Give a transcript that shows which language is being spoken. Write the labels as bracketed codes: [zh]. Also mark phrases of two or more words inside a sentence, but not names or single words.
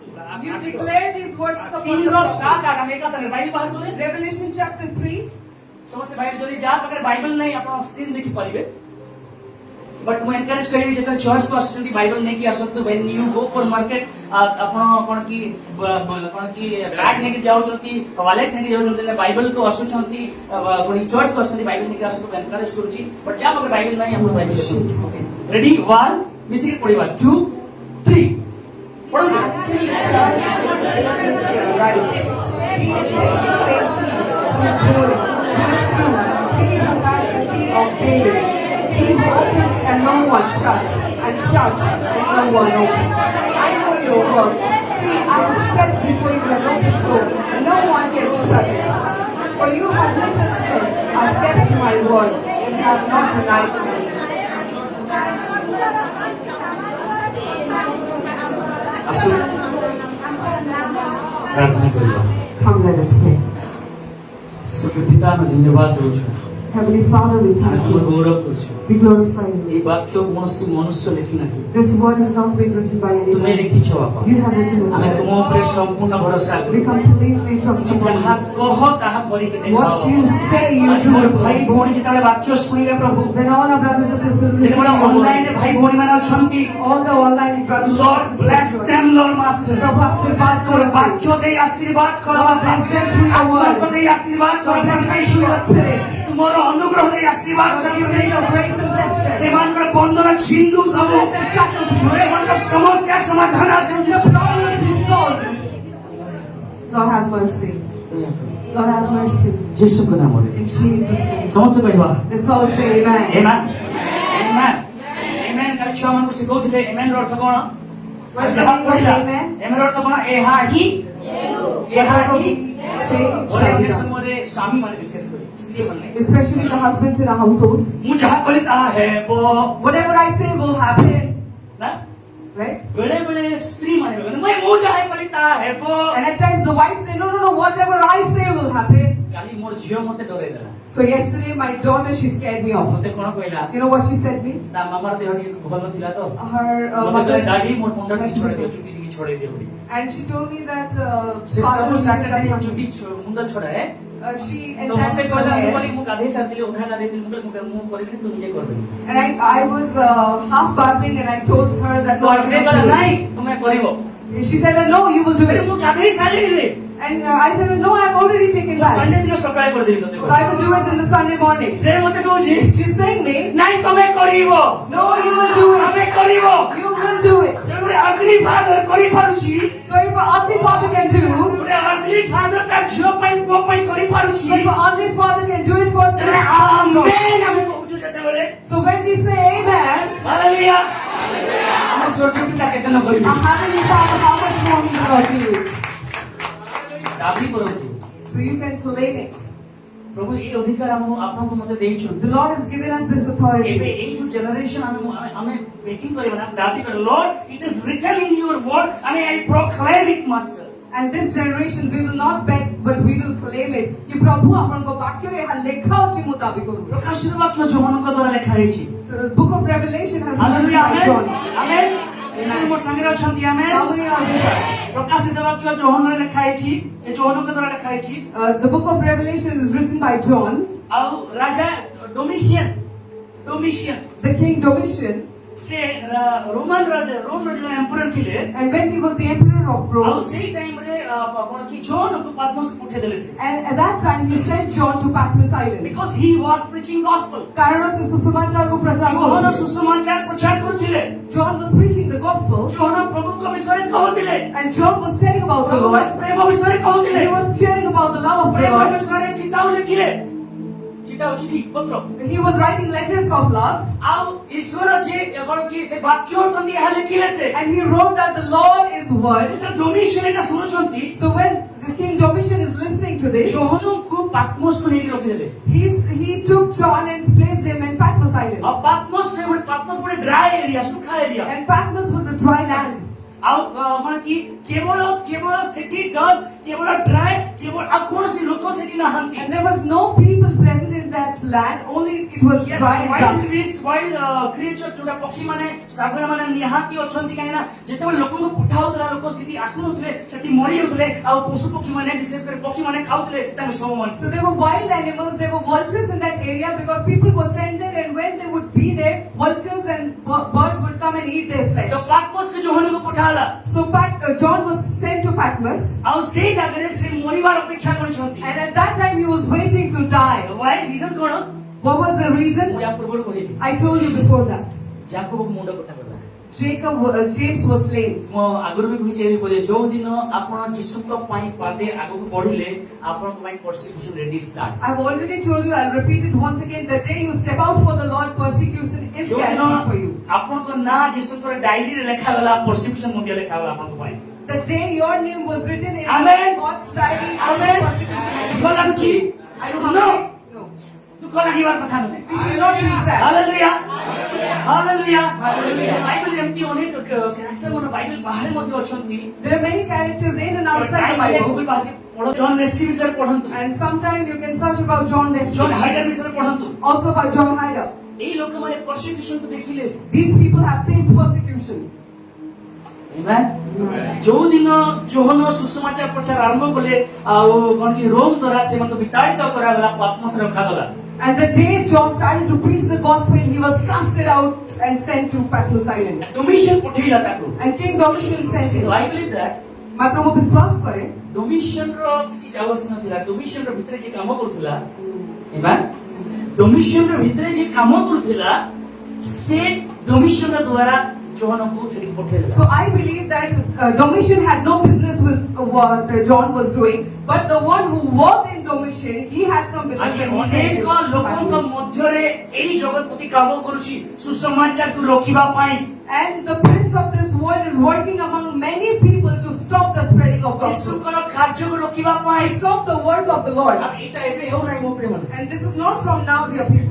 [en] You declare these verses upon the 3:7-8 prophet. [or] ଆମେ ଏକା ସାଙ୍ଗରେ ବାଇବେଲ ବାହାର କଲେ [en] Revelation chapter 3. [or] ସମସ୍ତେ ବାଇବେଲ, ଯଦି ଯାହା ପାଖରେ ବାଇବେଲ ନାହିଁ ଆପଣ ସ୍କ୍ରିନ୍ ଦେଖିପାରିବେ। बट ମୁଁ ଏନକରେଜ କରିବି ଯେତେବେଳେ ଚର୍ଚ୍ଚକୁ ଆସୁଛନ୍ତି ବାଇବେଲ ନେଇକି ଆସନ୍ତୁ। [en] when you go for market [or] ଆପଣ କଣ କି ବ୍ୟାଗ ନେଇକି ଯାଉଛନ୍ତି, ୱାଲେଟ ନେଇକି ଯାଉଛନ୍ତି, ବାଇବେଲକୁ ଆସୁଛନ୍ତି, ପୁଣି ଚର୍ଚ୍ଚକୁ ଆସୁଛନ୍ତି, ବାଇବେଲ ନେଇକି ଆସନ୍ତୁ। ମୁଁ ଏନକରେଜ କରୁଛି। ବଟ ଯାହା ପାଖରେ ବାଇବେଲ ନାହିଁ ଆପଣ ବାଇବେଲ ଦେଖନ୍ତୁ। [en] okay ready [or] 1 ମିଶିକି ପଢିବା 2 3 ପଢନ୍ତୁ। [en] To the church in Philadelphia, write, He is faithful, who is holy, who is true, he who has the key of David, he who opens and no one shuts, and shuts and no one opens. I know your works. See, I have set before you an open door, and no one can shut it. For you have little strength, I have kept my word, and have not denied me. [or] ଆସୁ ପ୍ରାର୍ଥନା କରିବା। [en] Come, let us pray. [or] ପିତା ଆମେ ଧନ୍ୟବାଦ ଦେଉଛୁ, [en] Heavenly Father, we [or] ଆମେ [en] thank [or] ତୁମ [en] you. [or] ଗୌରବ କରୁଛୁ। [en] We glorify you. [or] ଏଇ ବାକ୍ୟ কୌଣସି ମନୁଷ୍ୟ ଲେଖି ନାହିଁ, [en] This word is not been written by [or] ତୁମେ [en] anyone. [or] ଲେଖିଛ ବାପା। [en] You have written it. [or] ଆମେ ତୁମ ଉପରେ ସମ୍ପୂର୍ଣ୍ଣ ଭରସା [en] We [or] କରୁ। [en] completely trust you. [or] ଯାହା କହ ତାହା କରିକି ଦେଖାଅ। [en] What you say, you [or] ଆଜି ମୋର [en] do. [or] ଭାଇ ଭଉଣୀ ଯେତେବେଳେ ବାକ୍ୟ ଶୁଣିବେ ପ୍ରଭୁ, [en] When all our brothers and sisters listen to [or] ଯେତେବେଳେ [en] your [or] ଅନଲାଇନରେ [en] word, [or] ଭାଇ ଭଉଣୀ ମାନେ ଅଛନ୍ତି, [en] all the online brothers Lord and bless sisters, them, Lord Master. [hi] Prabhu आशीर्वाद [or] ତୋର [hi] करो. [or] ବାକ୍ୟ ଦେଇ ଆଶୀର୍ବାଦ କର [en] Lord [or] ବାପା। [en] bless them through your [or] ଆତ୍ମାଙ୍କ [en] word. [or] ଦେଇ ଆଶୀର୍ବାଦ କର [en] Lord bless them through your spirit. [or] ତୁମର ଅନୁଗ୍ରହ ଦେଇ ଆଶୀର୍ବାଦ [en] Lord [or] କର। [en] give them your grace and bless them. [or] ସେମାନଙ୍କର ବନ୍ଧନ ଛିଣ୍ଡୁ [en] Lord [or] ସବୁ, [en] let the shackles break. [or] ସେମାନଙ୍କ ସମସ୍ୟା ସମାଧାନ ଆସୁ। [en] Let the problems be solved. Lord have mercy. Lord have mercy. [or] ଯୀଶୁଙ୍କ ନାମରେ [en] In Jesus' name. [or] ସମସ୍ତେ କହିବା [en] Let's all say amen. Amen. Amen. Amen. [or] କାଲି ଛୁଆମାନଙ୍କୁ ଶିଖଉଥିଲେ amen ର ଅର୍ଥ କଣ? [en] What is the [or] ଯାହା [en] meaning of [or] କହିଲା, [en] amen? [or] amen ର ଅର୍ଥ କଣ? ଏହା ହିଁ ଏହା ହିଁ [en] Say [or] ଗୋଟେ [en] shall be done. [or] ସମୟରେ ସ୍ୱାମୀ ମାନେ ବିଶେଷ କରି ସ୍ତ୍ରୀ ମାନେ [en] Especially the husbands in our households. [or] ମୁଁ ଯାହା କହିଲି ତାହା ହେବ [en] Whatever I say will happen. [or] ନା, [en] Right? [or] ବେଳେ ବେଳେ ସ୍ତ୍ରୀ ମାନେ କହିବେ, ମୁଁ ଯାହା କହିଲି ତାହା ହେବ। [en] And at times the wives say, no, whatever I say will happen. [or] କାଲି ମୋର ଝିଅ ମତେ ଡରେଇ ଦେଲା [en] So yesterday my daughter, she scared me off. [or] ମତେ କଣ କହିଲା [en] You know what she said me? [or] ତା ମାମାର ଦେହ ଟିକେ ଭଲ ଥିଲା ତ [en] Her [or] ମତେ [en] mother, [or] କହିଲା ଡାଡି ମୋର ମୁଣ୍ଡ ଟିକେ ଛଡେଇ ଦିଅ ଚୁଟି ଟିକେ ଛଡେଇ ଦିଅ ବୋଲି [en] and she told me that [or] ସେ ସବୁ ସାଟର୍ଡେ [en] father, [or] ଚୁଟି ମୁଣ୍ଡ ଛଡାଏ [en] she [or] ତ ମତେ [en] entangled her [or] କହିଲା ମୁଁ [en] hair. [or] କହିଲି ମୁଁ ଗାଧେଇ ସାରିଥିଲି ଅଧା ଗାଧେଇଥିଲି ମୁଁ କହିଲି ମୁଁ କରିବିନି ତୁ ନିଜେ କରିବି [en] And I was half bathing, and I told her that [or] ତ [en] no, I [or] ସେ [en] will [or] କହିଲା [en] not do [or] ନାଇଁ [en] it. [or] ତୁମେ କରିବ [en] She said that no, you will do [or] ମୁଁ [en] it. [or] ଗାଧେଇ ସାରିଲିଣି [en] And I said that no, I've already taken bath. [or] ସଣ୍ଡେ ଦିନ ସକାଳେ କରିଦେବି ତତେ [en] So I will do it in the Sunday morning. [or] ସେ ମତେ କହୁଛି [en] She's saying me, [or] ନାଇଁ ତମେ କରିବ [en] no, you will do [or] ତମେ [en] it. [or] କରିବ [en] You will do it. [or] ଗୋଟେ [en] earthly father [or] କରିପାରୁଛି [en] So if an earthly father can do, [or] ଗୋଟେ [en] earthly father [or] ତା ଝିଅ ପାଇଁ ପୁଅ ପାଇଁ କରିପାରୁଛି [en] so if an earthly father can do it for [or] ତେବେ [en] this, [or] ଆମେନ୍ ଆମେ କହୁଛୁ ଯେତେବେଳେ [en] so when we say amen, [or] ହାଲେଲୁୟା ଆମ ସ୍ୱର୍ଗୀୟ ପିତା କେତେ ନ କରିବେ [en] our heavenly father, how much more he will do it. [or] ଦାବି କରନ୍ତୁ [en] So you can claim it. [or] ପ୍ରଭୁ ଏଇ ଅଧିକାର ଆପଣଙ୍କୁ ମତେ ଦେଇଛନ୍ତି [en] The Lord has given us this authority. [or] ଏବେ ଏଇ ଯୋଉ ଜେନେରେସନ ଆମେ ବେଟିଂ କରିବା ନା ଦାବି କର [en] Lord it is written in your word [or] ଆମେ [en] I proclaim it master And this generation, we will not beg, but we will claim it. [or] କି ପ୍ରଭୁ ଆପଣଙ୍କ ବାକ୍ୟରେ ଏହା ଲେଖା ଅଛି ମୁଁ ଦାବି କରୁଛି. ପ୍ରକାଶିତ ବାକ୍ୟ ଯୋହନଙ୍କ ଦ୍ୱାରା ଲେଖା ହେଇଛି [en] So the book of Revelation has been [or] ହାଲେଲୁୟା [en] written by [or] ଆମେନ୍ [en] John. [or] ଆମେନ୍ ମୋ ସାଙ୍ଗରେ ଅଛନ୍ତି ଆମେନ୍ [en] How many are with us? [or] ପ୍ରକାଶିତ ବାକ୍ୟ ଯୋହନରେ ଲେଖା ହେଇଛି ଏ ଯୋହନଙ୍କ ଦ୍ୱାରା ଲେଖା ହେଇଛି [en] The book of Revelation is written by John. [or] ଆଉ ରାଜା ଡୋମିସିୟନ [en] The king Domitian, [or] ସେ ରୋମ ରାଜା ଏମ୍ପରର ଥିଲେ [en] and when he was the emperor of [or] ଆଉ [en] Rome, [or] ସେଇ ଟାଇମରେ କଣ କି ଜୋନକୁ ପାଦମସ୍ ପଠେଇ ଦେଲେ ସେ [en] and at that time he sent John to Patmos Island. because he was preaching gospel [or] କାରଣ ସେ ସୁସମାଚାରକୁ ପ୍ରଚାର ଯୋହନ କରୁଥିଲେ. ସୁସମାଚାର ପ୍ରଚାର କରୁଥିଲେ [en] John was preaching the gospel, [or] ଯୋହନ ପ୍ରଭୁଙ୍କ ବିଷୟରେ କହୁଥିଲେ [en] and John was telling about the [or] ପ୍ରଭୁଙ୍କ [en] Lord. [or] ପ୍ରେମ ବିଷୟରେ କହୁଥିଲେ [en] He was sharing about the love of the [or] ପ୍ରେମ [en] Lord. [or] ବିଷୟରେ ଚିତାଉ ଲେଖିଲେ ଚିତାଉ ଚିଠି ପତ୍ର [en] He was writing letters of love, [or] ଆଉ ଈଶ୍ୱର ଯେ କଣ କି ସେ ବାକ୍ୟ ଅଟନ୍ତି ଏହା ଲେଖିଲେ ସେ [en] and he wrote that the Lord is word. [or] ଯେତେବେଳେ ଡୋମିସିୟନ ଏଟା ଶୁଣୁଛନ୍ତି [en] So when the king Domitian is listening to this, [or] ଯୋହନଙ୍କୁ ପାଦମସ୍କୁ ନେଇକି ରଖିଦେଲେ [en] he took John and placed him in Patmos Island. [or] ଆଉ ପାଦମସ୍ ଗୋଟେ [en] dry area [or] ସୁଖା ଏରିଆ [en] And Patmos was a dry land. [or] ଆଉ କଣ କି କେବଳ ସେଠି ଡଷ୍ଟ କେବଳ ଡ୍ରାଏ କେବଳ ଆଉ କୌଣସି ଲୋକ ସେଠି ନାହାନ୍ତି [en] And there was no people present in that land, only it was dry and dust. wild creatures [or] ଯୋଉଟା ପକ୍ଷୀ ମାନେ ଶାଗୁଣା ମାନେ ନିହାତି ଅଛନ୍ତି କାହିଁକି ନା ଯେତେବେଳେ ଲୋକଙ୍କୁ ପଠାଉଥିଲା ଲୋକ ସେଠି ଆସୁନଥିଲେ ସେଠି ମରି ଯାଉଥିଲେ ଆଉ ପଶୁ ପକ୍ଷୀ ମାନେ ବିଶେଷ କରି ପକ୍ଷୀ ମାନେ ଖାଉଥିଲେ ତାଙ୍କ ଶବମାନେ [en] So there were wild animals, there were vultures in that area because people were sent there, and when they would be there, vultures and birds would come and eat their flesh. [or] ତ ପାଦମସ୍କୁ ଯୋହନକୁ ପଠାଲା [en] So John was sent to Patmos, [or] ଆଉ ସେଇ ଜାଗାରେ ସେ ମରିବାର ଅପେକ୍ଷା କରିଛନ୍ତି [en] and at that time he was waiting to die. why reason କଣ What was the reason? [or] ମୁଁ ୟା ପୂର୍ବରୁ କହିଲି [en] I told you before that. [or] ଯାକୋବକୁ ମୁଣ୍ଡ କଟା କଲା [en] James was slain. [or] ମୁଁ ଆଗରୁ ବି କହିଛି ଏବେ କହିଲେ ଯୋଉ ଦିନ ଆପଣ ଯୀଶୁଙ୍କ ପାଇଁ ପାଦେ ଆଗକୁ ବଢିଲେ ଆପଣଙ୍କ ପାଇଁ [en] persecution ready start I've already told you, I'll repeat it once again. The day you step out for the Lord, persecution is [or] ଯୋଉ ଦିନ [en] guaranteed for you. [or] ଆପଣଙ୍କ ନାଁ ଯୀଶୁଙ୍କର ଡାଇରୀରେ ଲେଖାଗଲା ପରସିକ୍ୟୁସନ ମଧ୍ୟ ଲେଖାଗଲା ଆପଣଙ୍କ ପାଇଁ [en] The day your name was written in Amen. God's diary, also Amen. persecution will [or] ଦୁଃଖ [en] be. [or] ଲାଗୁଛି [en] Are you No. hungry? No. [or] ଦୁଃଖ ଲାଗିବାର କଥା ନୁହେଁ [en] We should not be sad. [or] ହାଲେଲୁୟା ହାଲେଲୁୟା [en] Hallelujah. [or] ବାଇବେଲ ଏମିତି ଅନେକ କ୍ୟାରେକ୍ଟର ମାନେ ବାଇବେଲ ବାହାରେ ମଧ୍ୟ ଅଛନ୍ତି [en] There are many characters in and outside the Bible. [or] ଗୁଗଲ ବାହାରେ ପଢ ଜନ୍ ଲେସ୍ଲି ବିଷୟରେ ପଢନ୍ତୁ [en] And sometime you can search about John ଜନ୍ Wesley. [or] ହାଇଡର ବିଷୟରେ ପଢନ୍ତୁ [en] Also about John Hyder. [or] ଏଇ ଲୋକମାନେ ପରସିକ୍ୟୁସନକୁ ଦେଖିଲେ [en] These people have faced persecution. Amen. [or] ଯୋଉ ଦିନ ଯୋହନ ସୁସମାଚାର ପ୍ରଚାର ଆରମ୍ଭ କଲେ ଆଉ କଣ କି ରୋମ ଦ୍ୱାରା ସେମାନଙ୍କୁ ବିତାଡ଼ିତ କରାଗଲା ପାଦମସରେ ରଖାଗଲା [en] And the day John started to preach the gospel, he was casted out and sent to Patmos Island. [or] ଡୋମିସିୟନ ପଠେଇଲା ତାକୁ [en] And King Domitian sent him. I believe that [or] ମାତ୍ର ମୁଁ ବିଶ୍ୱାସ କରେ ଡୋମିସିୟନର କିଛି ଯାବସ ନଥିଲା ଡୋମିସିୟନର ଭିତରେ ଯେ କାମ କରୁଥିଲା Amen. ଡୋମିସିୟନର ଭିତରେ ଯେ କାମ କରୁଥିଲା ସେ ଡୋମିସିୟନର ଦ୍ୱାରା ଯୋହନକୁ ସେଠିକି ପଠେଇଲା [en] So I believe that Domitian had no business with what John was doing, but the one who worked in Domitian, he had some business [or] ଆଜି [en] and he sent him. [or] ଅନେକ ଲୋକଙ୍କ [en] Patmos. [or] ମଧ୍ୟରେ ଏଇ ଜଗତପତି କାମ କରୁଛି ସୁସମାଚାରକୁ ରୋକିବା ପାଇଁ [en] And the prince of this world is working among many people to stop the spreading of gospel, [or] ଯୀଶୁଙ୍କର କାର୍ଯ୍ୟକୁ ରୋକିବା ପାଇଁ [en] to stop the work of the Lord. [or] ଆଉ ଏଇଟା ଏବେ ହେଉନାହିଁ ମୋ ପ୍ରିୟମାନେ [en] And this is not from now, dear people.